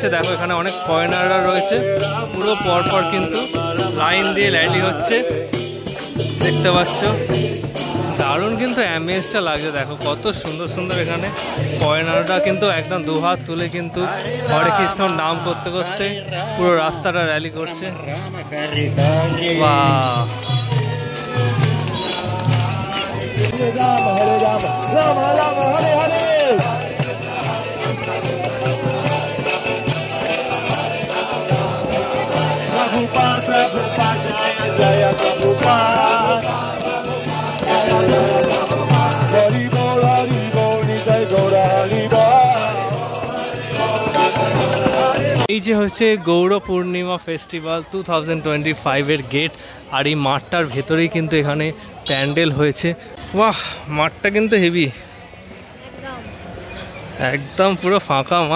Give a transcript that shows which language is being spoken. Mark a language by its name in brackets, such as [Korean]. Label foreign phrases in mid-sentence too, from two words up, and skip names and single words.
[Bangla] দেখো এখানে অনেক ফরেনাররা রয়েছে, পুরো পরপর কিন্তু লাইন দিয়ে র্যালি হচ্ছে, দেখতে পাচ্ছ। দারুণ কিন্তু অ্যামেজটা লাগছে, দেখো কত সুন্দর সুন্দর। এখানে ফরেনাররা কিন্তু একদম দুহাত তুলে কিন্তু হরে কৃষ্ণর নাম করতে করতে পুরো রাস্তাটা র্যালি করছে। বাহ, Hare Rama, Rama Rama, Hare Hare. প্রভুপাদ, প্রভুপাদ, জয় জয় প্রভুপাদ. হরি বল, হরি বল, নিতাই গৌর হরি বল. এই যে হচ্ছে গৌর পূর্ণিমা ফেস্টিভ্যাল 2025-এর গেট। আর এই মাঠটার ভেতরেই কিন্তু এখানে প্যান্ডেল হয়েছে। বাহ, মাঠটা কিন্তু হেভি, একদম পুরো ফাঁকা মাঠ।